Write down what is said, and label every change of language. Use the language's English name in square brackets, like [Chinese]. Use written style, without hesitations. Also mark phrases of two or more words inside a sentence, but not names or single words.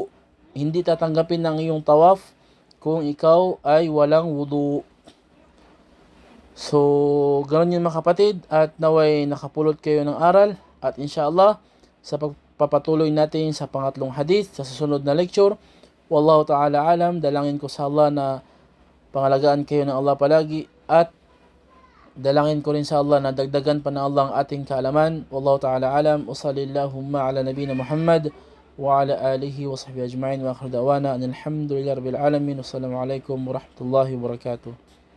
[Filipino] Hindi tatanggapin ng iyong tawaf kung ikaw ay walang wudu. So, ganoon yun mga kapatid, at naway nakapulot kayo ng aral, at inshallah, sa pagpapatuloy natin sa pangatlong hadith, sa susunod na lecture, [Arabic] والله تعالى أعلم, [Filipino] dalangin ko sa Allah na pangalagaan kayo ng Allah palagi, at dalangin ko rin sa Allah na dagdagan pa ng Allah ang ating kaalaman. [Arabic] والله تعالى أعلم، وصل اللهم على نبينا محمد، وعلى آله وصحبه أجمعين، وآخر دعوانا، الحمد لله رب العالمين، والسلام عليكم ورحمة الله وبركاته.